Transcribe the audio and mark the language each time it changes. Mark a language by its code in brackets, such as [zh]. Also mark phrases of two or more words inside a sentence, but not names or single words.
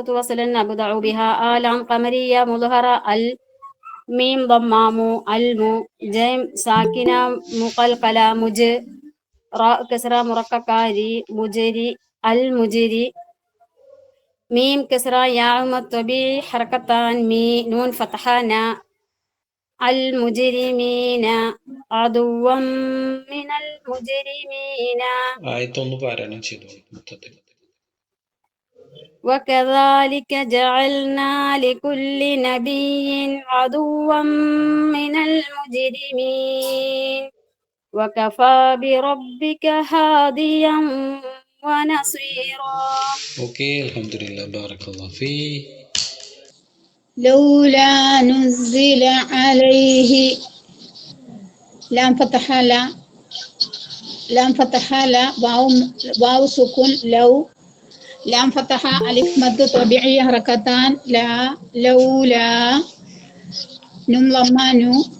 [ar] وصلا نبدأ بها آلام قمرية مظهرة الميم ضمام المو جيم ساكنة مقلقلة مج راء كسرة مرققة مجري المجري ميم كسرة ياء الطبيعي حركتان مي نون فتحانا المجرمين عدوا من المجرمين. [ml] ആയത്തൊന്ന് പാരായണം ചെയ്തോളൂ മൊത്തത്തിൽ. [ar] وكذلك جعلنا لكل نبي عدوا من المجرمين وكفى بربك هاديا ونصيرا. ഓക്കെ, الحمد لله، بارك الله فيك. لولا نزل عليه لام فتحة لا واو سكون لو لام فتحة ألف مد طبيعي حركتان لا لولا نم ضمانو